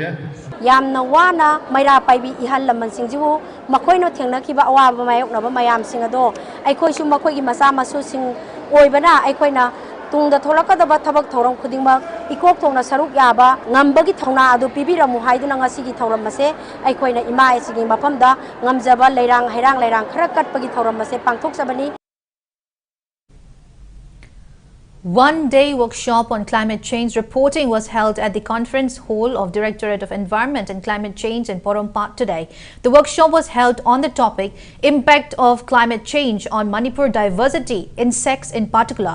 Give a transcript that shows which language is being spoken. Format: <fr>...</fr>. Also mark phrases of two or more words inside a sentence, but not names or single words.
<mni>yamna wana maira paibi ihal laman singjibu makoi no thengna kiba awaba mayok na ba mayam singado aikoi su makoi gi masa masu sing oibana aikoi na tungda tholakadaba thabak thorong khudingma ikok thongna saruk yaba ngambagi thongna adu pibiramu haiduna ngasi gi thoram mase aikoina ima esigi mapamda ngamjaba leirang leirang khara katpagi thoram mase pangthok sabani.</mni> <en>One-day workshop on climate change reporting was held at the conference hall of Directorate of Environment and Climate Change in Porompat today. The workshop was held on the topic Impact of Climate Change on Manipur Diversity, Insects in particular.</en>